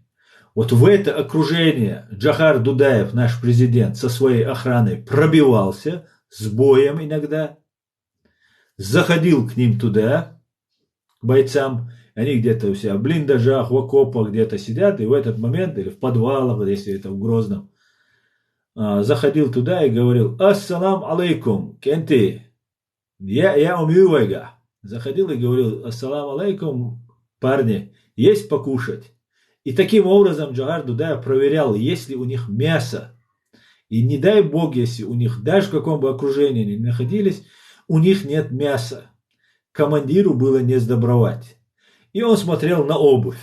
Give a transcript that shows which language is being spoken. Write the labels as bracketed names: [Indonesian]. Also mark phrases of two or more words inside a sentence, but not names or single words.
[Russian] Вот в это окружение Джохар Дудаев, наш президент, со своей охраной пробивался, с боем иногда, заходил к ним туда, к бойцам, они где-то у себя в блиндажах, в окопах где-то сидят, и в этот момент, или в подвалах, если это в Грозном, заходил туда и говорил: [Arabic] «السلام عليكم, [Chechen] кенти, я умивайга». [Russian] Заходил и говорил: [Arabic] «السلام عليكم, [Russian] парни, есть покушать». И таким образом Джохар Дудаев проверял, есть ли у них мясо. И не дай бог, если у них, даже в каком бы окружении они находились, у них нет мяса. Командиру было не сдобровать. И он смотрел на обувь.